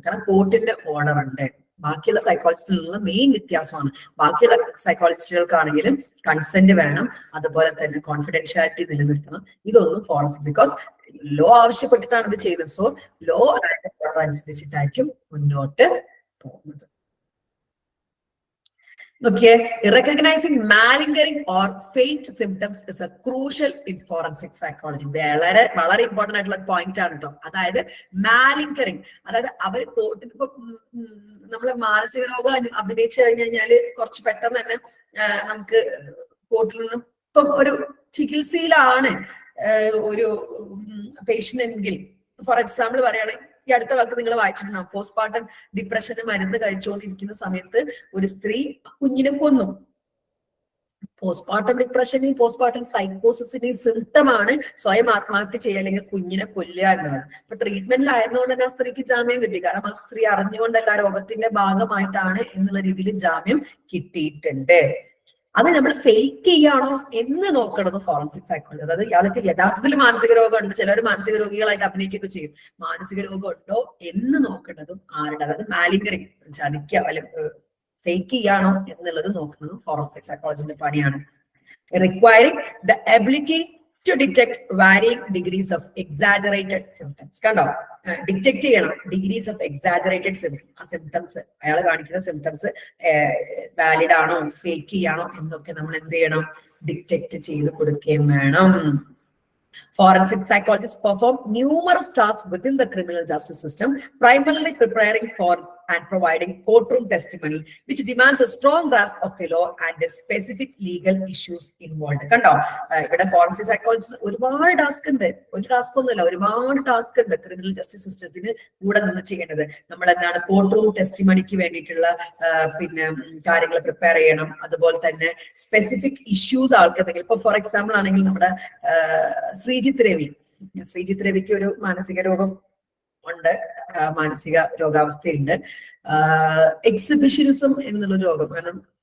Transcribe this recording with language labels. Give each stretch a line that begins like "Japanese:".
Malayalam: കാരണം കോർട്ടിന്റെ ഓർഡർ ഉണ്ട്. ബാക്കിയുള്ള സൈക്കോളജിസ്റ്റിൽ നിന്ന് മെയിൻ വ്യത്യാസമാണ്. ബാക്കിയുള്ള സൈക്കോളജിസ്റ്റുകൾക്കാണെങ്കിലും കൺസെന്റ് വേണം, അതുപോലെ തന്നെ കോൺഫിഡൻഷ്യാലിറ്റി നിലനിർത്തണം. ഇതൊന്നും ഫോറൻസിക്, ബിക്കോസ് ലോ ആവശ്യപ്പെട്ടിട്ടാണ് ഇത് ചെയ്തത്. സോ ലോ അനുസരിച്ചിട്ടായിരിക്കും മുന്നോട്ട് പോകുന്നത്.
English: Okay, recognizing malingering or faint symptoms is a crucial in forensic psychology.
Malayalam: വളരെ ഇമ്പോർട്ടന്റ് ആയിട്ടുള്ള പോയിന്റ് ആണ് കേട്ടോ. അതായത് മാലിങ്കറിങ്, അതായത് അവർ കോർട്ടിൽ ഇപ്പൊ നമ്മള് മാനസിക രോഗം അഭിനയിച്ചു കഴിഞ്ഞു കഴിഞ്ഞാല് കുറച്ച് പെട്ടെന്ന് തന്നെ നമുക്ക് കോർട്ടിൽ നിന്നും ഇപ്പം ഒരു ചികിത്സയിലാണ് ഒരു പേഷ്യന്റ് എങ്കിൽ, ഫോർ എക്സാമ്പിൾ പറയുകയാണെങ്കിൽ ഈ അടുത്ത കാലത്ത് നിങ്ങൾ വായിച്ചിട്ടുണ്ടാവും, പോസ്റ്റ്മോർട്ടം ഡിപ്രഷന് മരുന്ന് കഴിച്ചുകൊണ്ടിരിക്കുന്ന സമയത്ത് ഒരു സ്ത്രീ കുഞ്ഞിനെ കൊന്നു. പോസ്റ്റ്മോർട്ടം ഡിപ്രഷനെയും പോസ്റ്റ്മോർട്ടം സൈക്കോസിന്റെയും സിംറ്റമാണ് സ്വയം ആത്മഹത്യ ചെയ്യുക അല്ലെങ്കിൽ കുഞ്ഞിനെ കൊല്ലുക എന്നുള്ളത്. അപ്പൊ ട്രീറ്റ്മെന്റിലായിരുന്നുകൊണ്ട് തന്നെ ആ സ്ത്രീക്ക് ജാമ്യം കിട്ടി. കാരണം ആ സ്ത്രീ അറിഞ്ഞുകൊണ്ടല്ല, രോഗത്തിന്റെ ഭാഗമായിട്ടാണ് എന്നുള്ള രീതിയിൽ ജാമ്യം കിട്ടിയിട്ടുണ്ട്. അത് നമ്മൾ ഫേക്ക് ചെയ്യാണോ എന്ന് നോക്കണത് ഫോറൻസിക് സൈക്കോളജി. അതായത് ഇയാൾക്ക് യഥാർത്ഥത്തിൽ മാനസിക രോഗമുണ്ട്, ചിലർ മാനസിക രോഗികളായിട്ട് അഭിനയിക്കുകയൊക്കെ ചെയ്യും. മാനസിക രോഗം ഉണ്ടോ എന്ന് നോക്കേണ്ടതും ആരുടെ, അതായത് മാലിങ്കറിങ്, ചതിക്കുക അല്ലെങ്കിൽ ഫേക്ക് ചെയ്യാണോ എന്നുള്ളത് നോക്കുന്നതും ഫോറൻസിക് സൈക്കോളജിന്റെ പണിയാണ്.
English: Requiring the ability to detect varying degrees of exaggerated symptoms.
Malayalam: കണ്ടോ, ഡിറ്റക്ട് ചെയ്യണം
English: Degrees of exaggerated symptoms.
Malayalam: ആ സിംറ്റംസ്, അയാൾ കാണിക്കുന്ന സിംറ്റംസ് വാലിഡ് ആണോ ഫേക്ക് ചെയ്യാണോ എന്നൊക്കെ നമ്മൾ എന്ത് ചെയ്യണം, ഡിറ്റക്ട് ചെയ്ത് കൊടുക്കുകയും വേണം.
English: Forensic psychologists perform numerous tasks within the criminal justice system, primarily preparing for and providing courtroom testimony, which demands a strong grasp of the law and the specific legal issues involved.
Malayalam: കണ്ടോ, ഇവിടെ forensic psychologist ഒരുപാട് task ഉണ്ട്. ഒരു task ഒന്നുമില്ല, ഒരുപാട് task ഉണ്ട് criminal justice സിസ്റ്റത്തിന് കൂടെ നിന്ന് ചെയ്യേണ്ടത്. നമ്മൾ എന്താണ്, കോർട്ട് റൂം ടെസ്റ്റിമണിക്ക് വേണ്ടിയിട്ടുള്ള പിന്നെ കാര്യങ്ങൾ പ്രിപ്പയർ ചെയ്യണം. അതുപോലെ തന്നെ സ്പെസിഫിക് ഇഷ്യൂസ് ആൾക്കെന്തെങ്കിലും, ഇപ്പൊ ഫോർ എക്സാമ്പിൾ ആണെങ്കിൽ നമ്മുടെ ശ്രീജിത്ത് രവിക്ക് ഒരു മാനസിക രോഗം ഉണ്ട്, മാനസിക രോഗാവസ്ഥയുണ്ട്. എക്സിബിഷനിസം എന്നുള്ള രോഗം, കാരണം